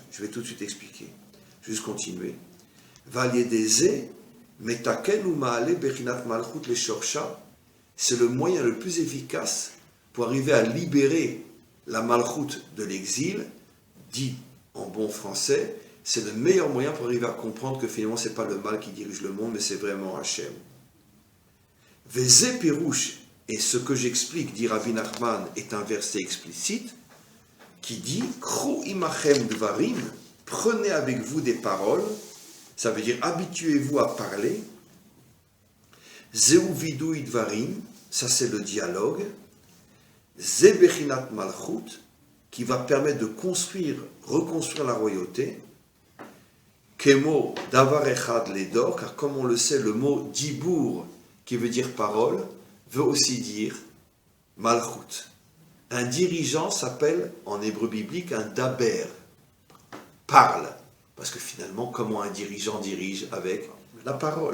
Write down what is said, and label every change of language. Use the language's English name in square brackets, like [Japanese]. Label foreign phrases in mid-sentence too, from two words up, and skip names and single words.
[French] Je vais tout de suite expliquer. Je vais juste continuer. C'est le moyen le plus efficace pour arriver à libérer la malchoute de l'exil, dit en bon français, c'est le meilleur moyen pour arriver à comprendre que finalement ce n'est pas le mal qui dirige le monde, mais c'est vraiment Hachem. [Hebrew] וזה פירוש, [French] et ce que j'explique, dit Rabbi Nachman, est un verset explicite qui dit [Hebrew] קחו עמכם דברים, [French] prenez avec vous des paroles, ça veut dire habituez-vous à parler. [Hebrew] זהו וידוי דברים, [French] ça c'est le dialogue. [Hebrew] זה בחינת מלכות, [French] qui va permettre de reconstruire la royauté. [Hebrew] כמו דבר אחד לדור, [French] car comme on le sait, le mot dibour, qui veut dire parole, veut aussi dire malchut. Un dirigeant s'appelle, en hébreu biblique, un daber, parle. Parce que finalement, comment un dirigeant dirige avec la parole?